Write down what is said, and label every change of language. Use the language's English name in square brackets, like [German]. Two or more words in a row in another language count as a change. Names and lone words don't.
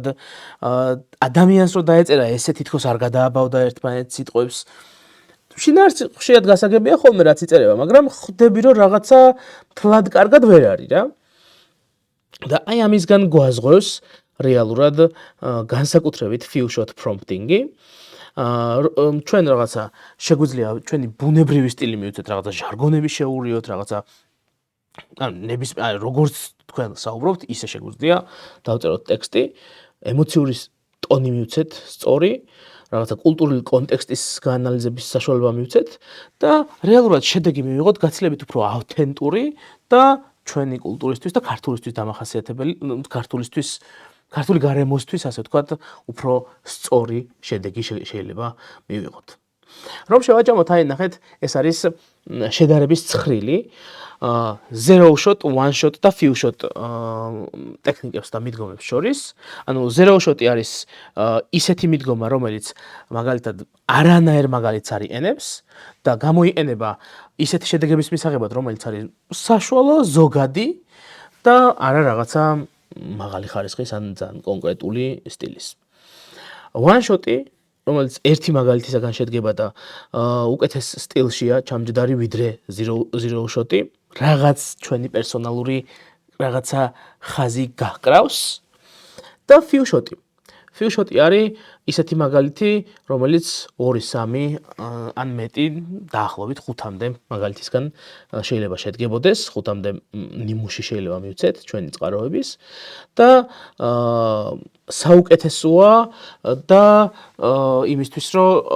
[Georgian] ადამიანს რო დაეწერა ესე თითქოს არ გადააბავდა ერთმანეთს სიტყვებს. შინაარსი ხშირად გასაგებია ხოლმე რაც იწერება, მაგრამ ხვდები რომ რაღაცა თლად კარგად ვერ არის რა. და აი ამისგან გვაზღვევს რეალურად განსაკუთრებით [English] few shot prompting-ი. [Georgian] ჩვენ რაღაცა შეგვიძლია ჩვენი ბუნებრივი სტილი მივუწეთ, რაღაცა ჟარგონები შევურიოთ, რაღაცა როგორც თქვენ საუბრობთ, ისე შეგვიძლია დავწეროთ ტექსტი, ემოციური ტონი მივუწეთ, სწორი, რაღაცა კულტურული კონტექსტის გაანალიზების საშუალება მივუწეთ და რეალურად შედეგი მივიღოთ გაცილებით უფრო ავთენტური და ჩვენი კულტურისთვის და ქართულისთვის დამახასიათებელი, ქართული გარემოსთვის, ასე ვთქვათ, უფრო სწორი შედეგი შეიძლება მივიღოთ. რომ შევაჯამოთ, აი ნახეთ, ეს არის შედარების ცხრილი, [English] zero shot, one shot და few shot [Georgian] ტექნიკებს და მიდგომებს შორის. ანუ [English] zero shot-ი [Georgian] არის ისეთი მიდგომა, რომელიც მაგალითად არანაირ მაგალითს არ იყენებს და გამოიყენება ისეთი შედეგების მისაღებად, რომელიც არის საშუალო, ზოგადი და არა რაღაცა მაღალი ხარისხის ან ძალიან კონკრეტული სტილის. [English] One shot-ი, [Georgian] რომელიც ერთი მაგალითისაგან შედგება და უკეთეს სტილშია, ჩამჯდარი ვიდრე [English] zero shot-ი, [Georgian] რაღაც ჩვენი პერსონალური რაღაცა ხაზი გაჰკრავს და [English] few shot-ი. Few shot-ი [Georgian] არის ისეთი მაგალითი, რომელიც 2-3 ან მეტი დაახლოებით 5-მდე მაგალითისგან შეიძლება შედგებოდეს, 5-მდე ნიმუში შეიძლება მივცეთ ჩვენი წყაროების და საუკეთესოა და იმისთვის რომ